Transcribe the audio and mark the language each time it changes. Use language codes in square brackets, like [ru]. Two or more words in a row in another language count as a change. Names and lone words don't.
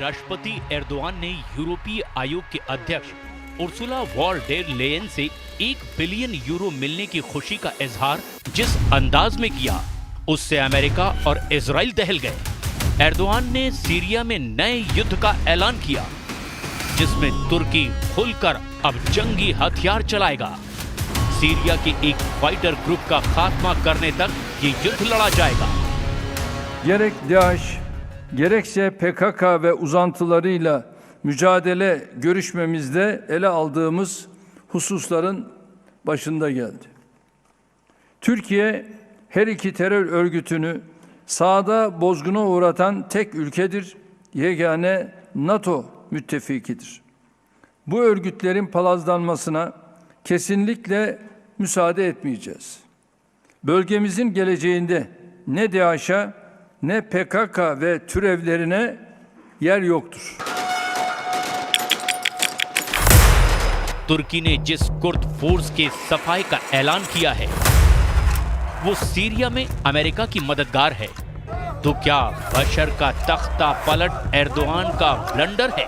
[hi] राष्ट्रपति एर्दोआन ने यूरोपीय आयोग के अध्यक्ष उर्सुला वॉन डेर लेयन से 1 बिलियन यूरो मिलने की खुशी का इजहार जिस अंदाज में किया, उससे अमेरिका और इजराइल दहल गए। एर्दोआन ने सीरिया में नए युद्ध का ऐलान किया, जिसमें तुर्की खुलकर अब जंगी हथियार चलाएगा। सीरिया के एक फाइटर ग्रुप का खात्मा करने तक ये युद्ध लड़ा जाएगा। [tr] Gerek DAEŞ, gerekse PKK ve uzantılarıyla mücadele görüşmemizde ele aldığımız hususların başında geldi. Türkiye her iki terör örgütünü sahada bozguna uğratan tek ülkedir, yegane NATO müttefikidir. Bu örgütlerin palazlanmasına kesinlikle müsaade etmeyeceğiz. Bölgemizin geleceğinde ne DAEŞ'e ne PKK ve türevlerine yer yoktur. [hi] तुर्की ने जिस कुर्द फोर्स के सफाई का ऐलान किया है, वो सीरिया में अमेरिका की मददगार है। तो क्या बशर का तख्ता पलट एर्दोआन का ब्लंडर है?